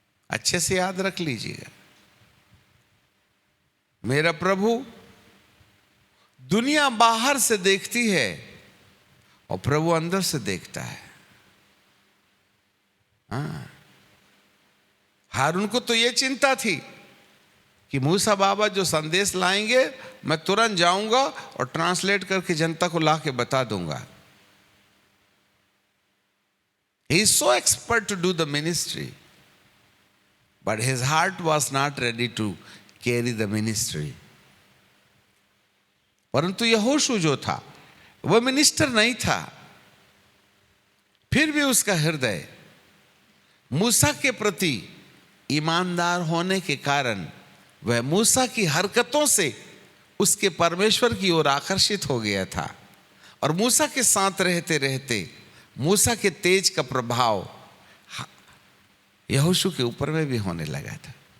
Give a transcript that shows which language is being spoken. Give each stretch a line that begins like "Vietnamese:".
Hindi: अच्छे से याद रख लीजिएगा, मेरा प्रभु दुनिया बाहर से देखती है और प्रभु अंदर से देखता है। हारून को तो यह चिंता थी कि मूसा बाबा जो संदेश लाएंगे मैं तुरंत जाऊंगा और ट्रांसलेट करके जनता को ला के बता दूंगा।
English: He is so expert to do the ministry, but his heart was not ready to carry the ministry.
Hindi: परंतु यहोशू जो था वह मिनिस्टर नहीं था, फिर भी उसका हृदय मूसा के प्रति ईमानदार होने के कारण वह मूसा की हरकतों से उसके परमेश्वर की ओर आकर्षित हो गया था, और मूसा के साथ रहते रहते मूसा के तेज का प्रभाव यहोशू के ऊपर में भी होने लगा था।